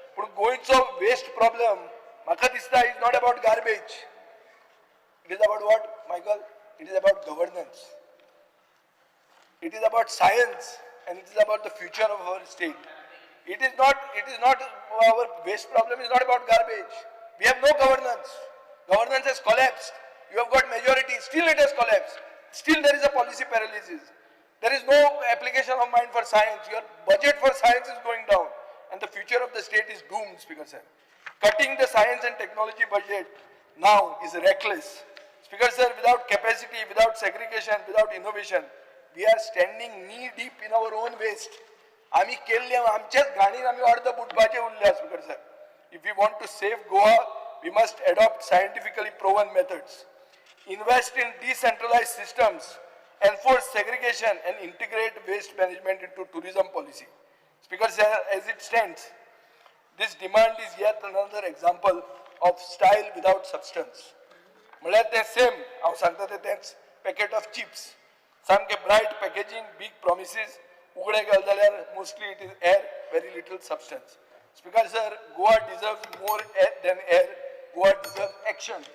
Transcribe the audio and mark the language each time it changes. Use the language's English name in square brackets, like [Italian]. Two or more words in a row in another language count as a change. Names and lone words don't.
[Konkani] म्हणून गोंयचो [English] waste problem [Konkani] म्हाका दिसता [English] is not about garbage. It is about what Michael? It is about governance. It is about science and it is about the future of our state. It is not our waste problem is not about garbage. We have no governance. Governance has collapsed. You have got majority, still it has collapsed. Still there is a policy paralysis. There is no application of mind for science. Your budget for science is going down and the future of the state is doomed, Speaker Sir. Cutting the science and technology budget now is reckless. Speaker Sir, without capacity, without segregation, without innovation, we are standing knee deep in our own waste. [Konkani] आमी केल्ले आमच्याच घाणीन आमी अर्ध बुडपाचे उरले [English] Speaker Sir. If we want to save Goa, we must adopt scientifically proven methods, invest in decentralized systems, enforce segregation and integrate waste management into tourism policy. Speaker sir, as it stands, this demand is yet another example of style without substance. [Konkani] म्हळ्यार ते सेम हांव सांगता तेच [English] packet of chips. सामके bright packaging, big promises, [Konkani] उगडे घाल जाल्यार [English] mostly it is air, very little substance. Speaker Sir, Goa deserves more than air. Goa deserves action.